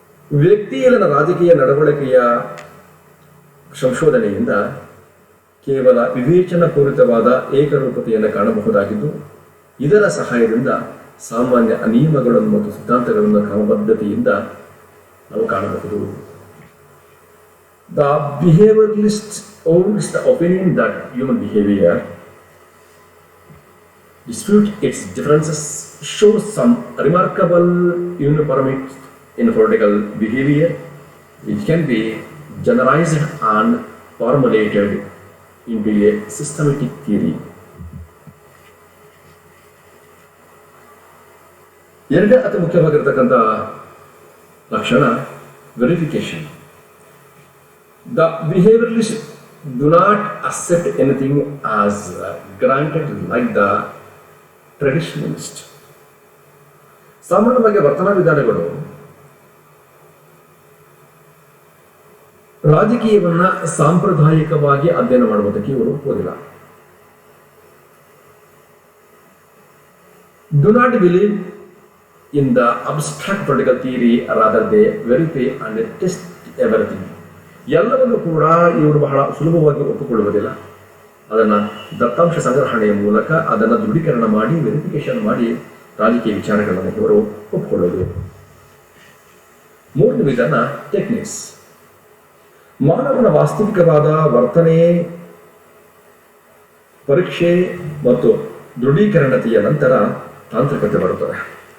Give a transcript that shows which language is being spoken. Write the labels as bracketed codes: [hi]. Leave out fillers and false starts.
[kn] ವ್ಯಕ್ತಿಯಲ್ಲಿನ ರಾಜಕೀಯ ನಡವಳಿಕೆಯ ಸಂಶೋಧನೆಯಿಂದ ಕೇವಲ ವಿವೇಚನಾಪೂರಿತವಾದ ಏಕರೂಪತೆಯನ್ನು ಕಾಣಬಹುದಾಗಿದ್ದು, ಇದರ ಸಹಾಯದಿಂದ ಸಾಮಾನ್ಯ ನಿಯಮಗಳನ್ನು ಮತ್ತು ಸಿದ್ಧಾಂತಗಳನ್ನು ಕ್ರಮಬದ್ಧತೆಯಿಂದ ನಾವು ಕಾಣಬಹುದು. [en] The behavioralist holds the opinion that human behavior, dispute its differences, shows some remarkable uniformity in political behavior, which can be generalized and formulated into a systematic theory. [kn] ಎರಡನೇ ಅತಿ ಮುಖ್ಯವಾಗಿರ್ತಕ್ಕಂಥ ಲಕ್ಷಣ verification. [en] The behavioralists do not accept anything as granted like the traditionalist. [kn] ಸಾಮಾನ್ಯವಾಗಿ ವರ್ತನಾ ವಿಧಾನಗಳು ರಾಜಕೀಯವನ್ನ ಸಾಂಪ್ರದಾಯಿಕವಾಗಿ ಅಧ್ಯಯನ ಮಾಡುವುದಕ್ಕೆ ಇವರು ಹೋಗಿಲ್ಲ. [en] Do not believe in the abstract political theory, rather they verify and test everything. [kn] ಎಲ್ಲವನ್ನು ಕೂಡ ಇವರು ಬಹಳ ಸುಲಭವಾಗಿ ಒಪ್ಪಿಕೊಳ್ಳುವುದಿಲ್ಲ. ಅದನ್ನು ದತ್ತಾಂಶ ಸಂಗ್ರಹಣೆಯ ಮೂಲಕ ಅದನ್ನು ದೃಢೀಕರಣ ಮಾಡಿ, ವೆರಿಫಿಕೇಶನ್ ಮಾಡಿ ರಾಜಕೀಯ ವಿಚಾರಗಳನ್ನು ಇವರು ಒಪ್ಪಿಕೊಳ್ಳುವುದು. ಮೂರನೇ ವಿಧಾನ ಟೆಕ್ನಿಕ್ಸ್. ಮಾನವನ ವಾಸ್ತವಿಕವಾದ ವರ್ತನೆ ಪರೀಕ್ಷೆ ಮತ್ತು ದೃಢೀಕರಣತೆಯ ನಂತರ ತಾಂತ್ರಿಕತೆ ಬರುತ್ತದೆ.